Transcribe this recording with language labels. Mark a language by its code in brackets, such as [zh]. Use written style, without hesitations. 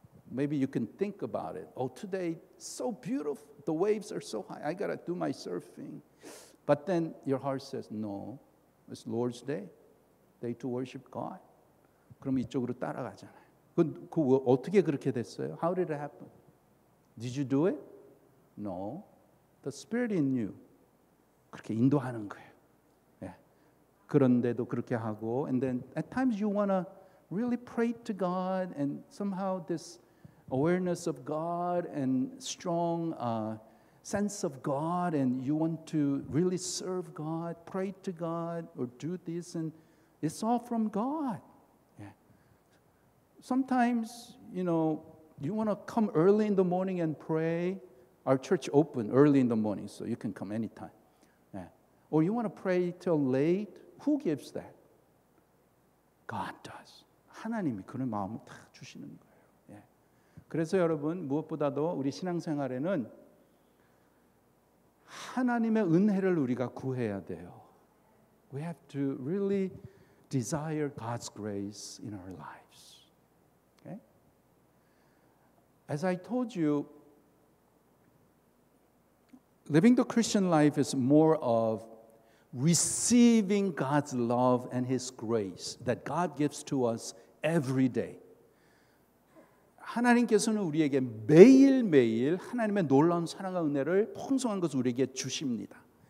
[en] Maybe you can think about it. Oh, today so beautiful. The waves are so high. I got to do my surfing. But then your heart says, no, it's Lord's Day. Day to worship God. [ko] 그럼 이쪽으로 따라가잖아요. 그 어떻게 그렇게 됐어요? [en] How did it happen? Did you do it? No. The Spirit in you. [ko] 그렇게 인도하는 거예요. 예. 그런데도 그렇게 하고, [en] and then at times you want to really pray to God, and somehow this awareness of God and strong sense of God, and you want to really serve God, pray to God, or do this, and it's all from God. Yeah. Sometimes, you want to come early in the morning and pray. Our church open early in the morning, so you can come anytime. Yeah. Or you want to pray till late. Who gives that? God does. [ko] 하나님이 그런 마음을 다 주시는 거예요. 예. 그래서 여러분 무엇보다도 우리 신앙생활에는 하나님의 은혜를 우리가 구해야 돼요. [en] We have to really desire God's grace in our lives. Okay? As I told you, living the Christian life is more of receiving God's love and His grace that God gives to us every day. [ko] 하나님께서는 우리에게 매일매일 하나님의 놀라운 사랑과 은혜를 풍성한 것을 우리에게 주십니다.